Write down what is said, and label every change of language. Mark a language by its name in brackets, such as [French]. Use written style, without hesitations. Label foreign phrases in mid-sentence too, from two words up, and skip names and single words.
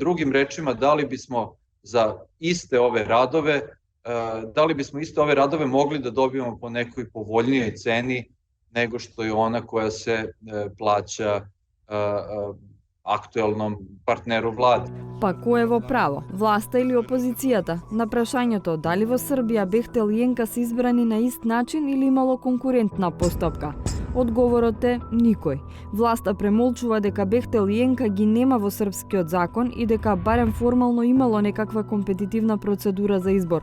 [Serbian] Drugim rečima, da li bismo iste ove radove mogli da dobijemo po nekoj povoljnijoj ceni nego što je ona koja se plaća aktuelnom partneru vlade. [Macedonian] Па кој е во право, власта или опозицијата? На прашањето дали во Србија Бехтел и Јенка се избрани на ист начин или имало конкурентна постапка? Одговорот е никој. Власта премолчува дека Бехтел и Јенка ги нема во српскиот закон и дека барем формално имало некаква компетитивна процедура за избор.